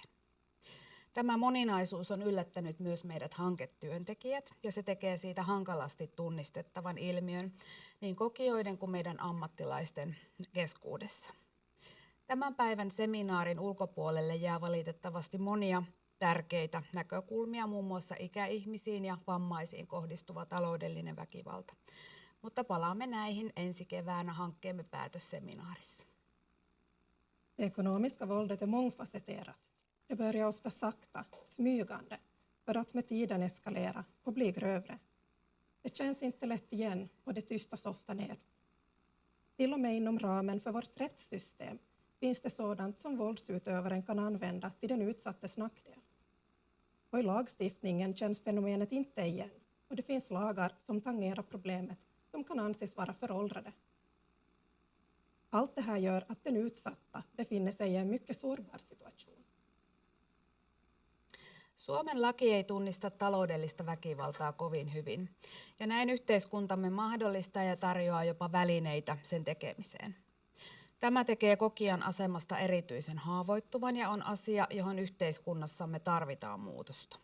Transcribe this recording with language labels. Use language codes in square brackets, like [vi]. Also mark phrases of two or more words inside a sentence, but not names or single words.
[fi] Tämä moninaisuus on yllättänyt myös meidät hanketyöntekijät ja se tekee siitä hankalasti tunnistettavan ilmiön niin kokijoiden kuin meidän ammattilaisten keskuudessa. Tämän päivän seminaarin ulkopuolelle jää valitettavasti monia tärkeitä näkökulmia, muun muassa ikäihmisiin ja vammaisiin kohdistuva taloudellinen väkivalta. Mutta palaamme näihin ensi keväänä hankkeemme päätösseminaarissa. [sv] Det ekonomiska våldet är mångfacetterat. Det börjar ofta sakta, smygande, för att med tiden eskalera och bli grövre. Det känns inte lätt igen och det tystas ofta ner. Till och med inom ramen för vårt rättssystem finns det sådant som våldsutövaren kan använda till den utsattes nackdel. Och i lagstiftningen känns fenomenet inte igen och det finns lagar som tangerar problemet som kan anses vara föråldrade. Allt det här gör att den utsatta befinner sig i en mycket sårbar situation. [fi] Suomen laki ei tunnista taloudellista väkivaltaa kovin hyvin, ja näin yhteiskuntamme mahdollistaa ja tarjoaa jopa välineitä sen tekemiseen. Tämä tekee kokijan asemasta erityisen haavoittuvan ja on asia, johon yhteiskunnassamme tarvitaan muutosta.